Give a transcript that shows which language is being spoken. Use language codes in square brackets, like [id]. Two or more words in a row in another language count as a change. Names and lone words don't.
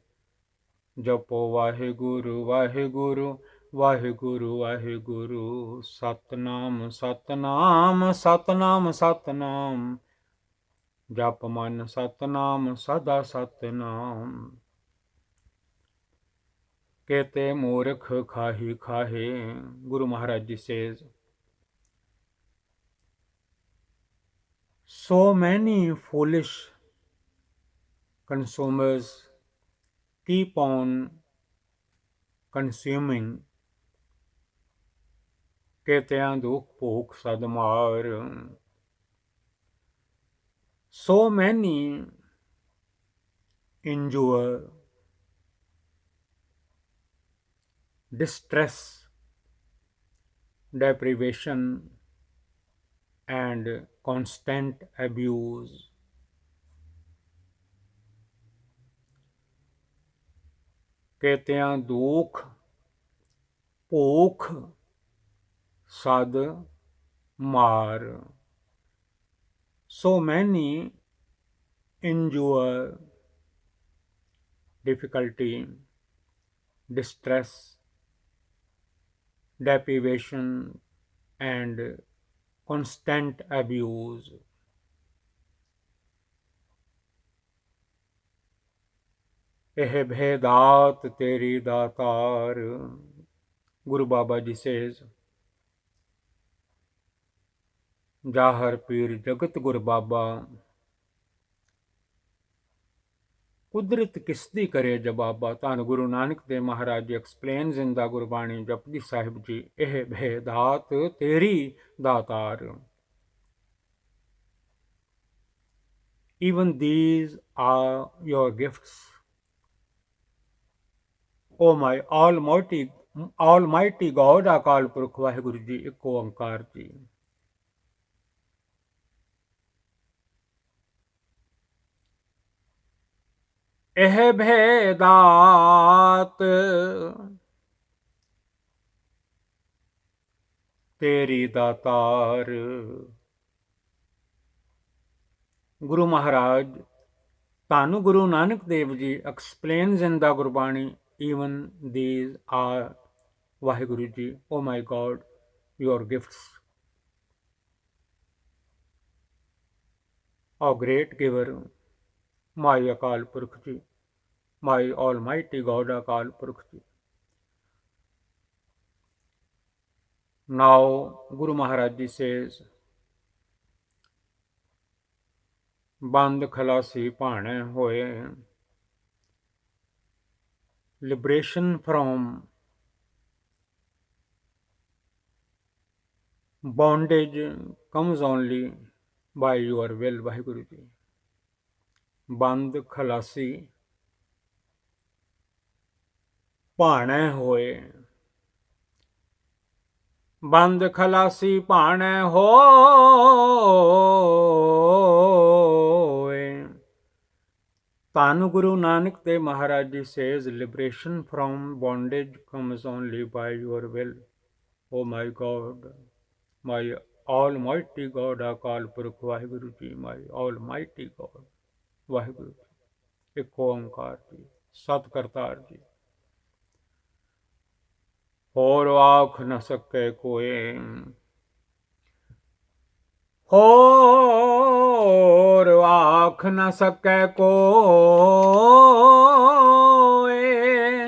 [pa] ਜਪੋ ਵਾਹਿਗੁਰੂ ਵਾਹਿਗੁਰੂ ਵਾਹਿਗੁਰੂ ਵਾਹਿਗੁਰੂ। ਸਤਨਾਮ ਸਤਨਾਮ ਸਤਨਾਮ ਸਤਨਾਮ। ਜਪ ਮਨ ਸਤਨਾਮ ਸਦਾ ਸਤਨਾਮ। ਕੇਤੇ ਮੂਰਖ ਖਾਹੀ ਖਾਹੇ। [en] Guru Maharaj Ji says, so many foolish consumers keep on consuming। [pa] ਕੇਤਿਆਂ ਦੁਖ ਭੂਖ ਸਦ ਮਾਰ। [en] So many endure distress, deprivation, and constant abuse। [pa] ਕੇਤਿਆਂ ਦੁਖ ਭੂਖ ਸਦ ਮਾਰ। [en] So many endure difficulty, distress, deprivation, and constant abuse। [pa] ਇਹ ਭੇਦਾਤ ਤੇਰੀ ਦਾਤਾਰ। Guru Baba Ji says, ਜਾਹਰ ਪੀਰ ਜਗਤ ਗੁਰ ਬਾਬਾ। ਕੁਦਰਤ ਕਿਸਦੀ ਕਰੇ ਜਵਾਬਾ। [en] ਧੰਨ ਗੁਰੂ ਨਾਨਕ ਦੇਵ ਮਹਾਰਾਜ ਜੀ explains in the ਗੁਰਬਾਣੀ ਜਪਜੀ ਸਾਹਿਬ ਜੀ। [pa] ਇਹ ਭੇਦਾਤ ਤੇਰੀ ਦਾਤਾਰ। [en] Even these are your gifts, O my almighty God। [pa] ਅਕਾਲ ਪੁਰਖ ਵਾਹਿਗੁਰੂ ਜੀ ਇੱਕ ਓੰਕਾਰ ਜੀ। ਇਹ ਭੇਦਾਤ ਤੇਰੀ ਦਾਤਾਰ। [en] ਗੁਰੂ ਮਹਾਰਾਜ ਧੰਨ ਗੁਰੂ ਨਾਨਕ ਦੇਵ ਜੀ explains in the ਗੁਰਬਾਣੀ even these are ਵਾਹਿਗੁਰੂ ਜੀ, O my God, your gifts, O great giver, my ਅਕਾਲ ਪੁਰਖ ਜੀ, my almighty God ਅਕਾਲ ਪੁਰਖ ਜੀ। Now Guru Maharaj Ji says, [pa] ਬੰਦ ਖਲਾਸੀ ਭਾਣੇ ਹੋਏ। [en] Liberation from bondage comes only by your will, [pa] ਵਾਹਿਗੁਰੂ ਜੀ। ਬੰਦ ਖਲਾਸੀ ਭਾਣੇ ਹੋਏ। ਬੰਦ ਖਲਾਸੀ ਭਾਣੈ ਹੋਏ। [en] ਧੰਨ ਗੁਰੂ ਨਾਨਕ ਦੇਵ ਮਹਾਰਾਜ ਜੀ says liberation from bondage comes only by your will. O my God, my almighty God, [pa] ਅਕਾਲ ਪੁਰਖ ਵਾਹਿਗੁਰੂ ਜੀ, [en] my almighty God, [pa] ਵਾਹਿਗੁਰੂ ਜੀ, ਇੱਕ ਓੰਕਾਰ ਜੀ, ਸਤ ਕਰਤਾਰ ਜੀ। ਹੋਰ ਆਖ ਨ ਸਕੇ ਕੋਏ, ਹੋਰ ਆਖ ਨ ਸਕੈ ਕੋਇ।